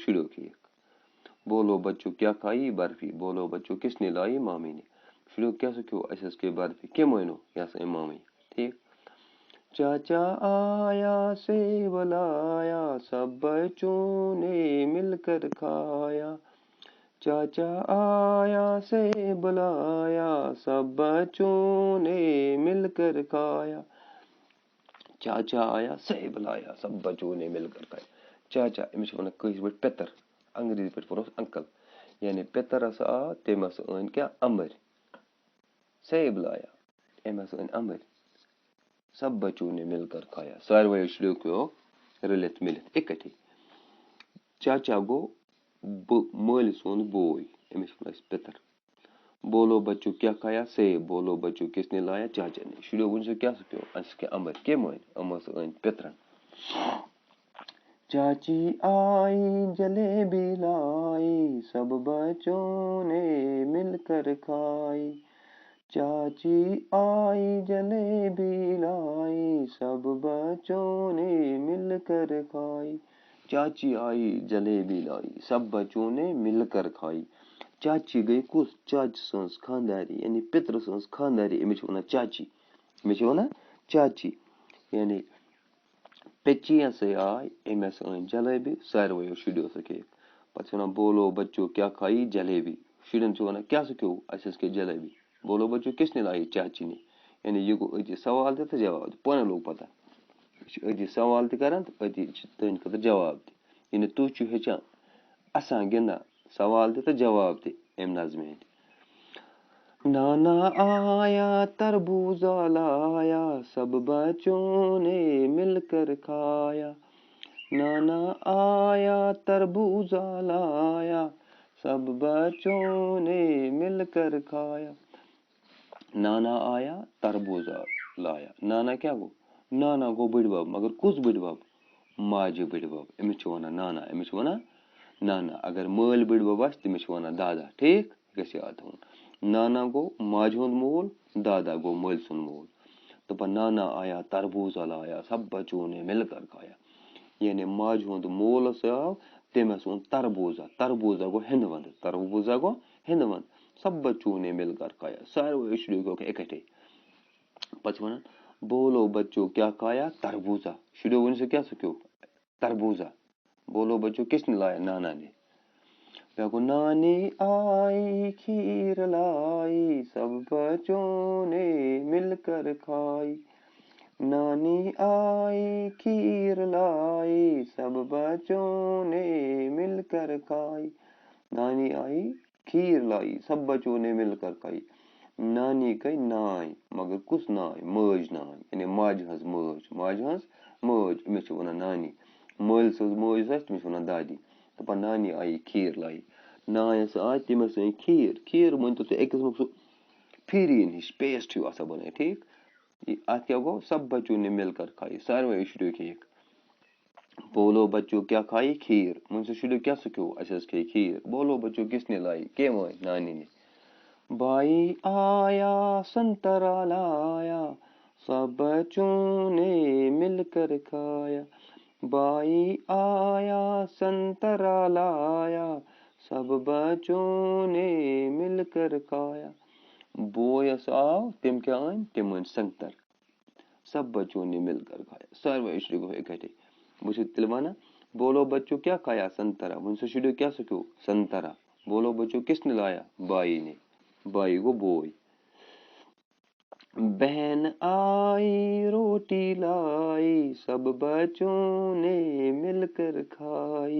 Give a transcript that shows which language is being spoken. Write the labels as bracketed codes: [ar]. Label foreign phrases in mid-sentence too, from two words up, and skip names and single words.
[ks] शुरू खेक [hi] बोलो बच्चों क्या खाई बर्फी बोलो बच्चों किसने लाई मामी ने [ks] शुरू क्या सको अस के बर्फी कम नो यह मामी ठीक [hi] चाचा आया सेब लाया सब बच्चों ने मिलकर खाया चाचा आया सेब लाया सब बच्चों ने मिलकर खाया चाचा आया सेब लाया सब बच्चों ने मिलकर खाया [ks] चाचा अमिस वन कस पे पेतर अंग्रेजी पे परोस अंकल यानी पेतरस आ तमस अन क्या अमर [hi] सेब लाया [ks] अमस अन अमर [hi] सब बच्चों ने मिलकर खाया [ks] सारे शुरू रलित मिलित इकट्ठे चाचा गो मल सोन बोय अमिस वन पेतर [hi] बोलो बच्चों क्या खाया सेब बोलो बच्चों किसने लाया चाचा ने [ks] शुरू वन से क्या सको अस के अमर कम अमस अन पेतरन [hi] चाची आई जलेबी लाई, सब बच्चों ने मिलकर खाई। चाची आई जलेबी लाई, सब बच्चों ने मिलकर खाई। चाची आई जलेबी लाई, सब बच्चों ने मिलकर खाई। [ks] चाची गई कुस चाची सन्स खानदारी यानी पितर सन्स खानदारी अमिस वनान चाची। अमिस वनान चाची यानी पेची हसे आई अमिस अन जलेबी सारवयो शुड्यो सो खेक। पत्स वनान [hi] बोलो बच्चों क्या खाई जलेबी। [ks] शुडन छ वनान क्या सो अस के जलेबी। [hi] बोलो बच्चों किसने लाई चाची ने। [ks] यानी ये गो अति सवाल तो जवाब पान लोग पता अति सवाल तरान तो अति तहद खतर जवाब त यानी तुह हेचान असान गिंदान सवाल तो जवाब त अम नज़्म हंद। [hi] नाना आया तरबूजा लाया, सब बच्चों ने मिलकर खाया। नाना आया तरबूजा लाया, सब बच्चों ने मिलकर खाया। नाना आया तरबूजा लाया। [ks] नाना क्या गो नाना गो बड़ बब मगर कुस बड़ बब माज बड़ बब अमिस वनान नाना। अमिस वनान नाना। अगर मल बड़ बब आस तमिस वनान दादा। ठीक गस याद थोन। नाना गो माज हुंद मोल, दादा गो मल सुन मोल। [hi] तो नाना आया तरबूजा लाया, सब बच्चों ने मिलकर खाया। [ks] यानी माज हुंद मोल आव तमस वोन तरबूजा। तरबूजा गो हिंदवंद। तरबूजा गो हिंदवंद। [hi] सब बच्चों ने मिलकर खाया। [ks] सारे शुरू इकट्ठे। पच वनान [hi] बोलो बच्चों क्या खाया तरबूजा। [ks] शुरू वन से क्या सो तरबूजा। [hi] बोलो बच्चों किसने लाया नाना ने। नानी आई खीर लाई, सब बच्चों ने मिलकर खाई। नानी आई खीर लाई, सब बच्चों ने मिलकर खाई। नानी आई खीर लाई, सब बच्चों ने मिलकर खाई। [ks] नानी गई नाय मगर कुस नाय मज नाय यानी माज हंस मज। माज हंस मज अमिस वनान नानी। मल सज मज तमिस वनान दादी। तो [hi] नानी आई खीर लाई। [ks] नायस आई तमस अन खीर। खीर मन तो एक किस्म सो फिरीन हिश पेस्ट हिू आसा बन। ठीक अत क्या गो [hi] सब बच्चों ने मिलकर खाई। [ks] सारे शुरू खेक। [hi] बोलो बच्चों क्या खाई खीर। [ks] मुझसे शुरू क्या सो अस खे खीर। [hi] बोलो बच्चों किसने लाई [ks] के वन [hi] नानी ने। भाई आया संतरा लाया, सब बच्चों ने मिलकर खाया। भाई आया संतरा लाया, सब बच्चों ने मिलकर खाया। [ks] बोयस आव तिम क्या आन तिम अन संतर। [hi] सब बच्चों ने मिलकर खाया। [ks] सारे शुरू इकट्ठे। [hi] मुझे तिलवाना बोलो बच्चों क्या खाया संतरा। [ks] मुझसे शुरू क्या सो संतरा। [hi] बोलो बच्चों किसने लाया भाई ने। [ks] भाई को बोय। [hi] बहन आई रोटी लाई, सब बच्चों ने मिलकर खाई।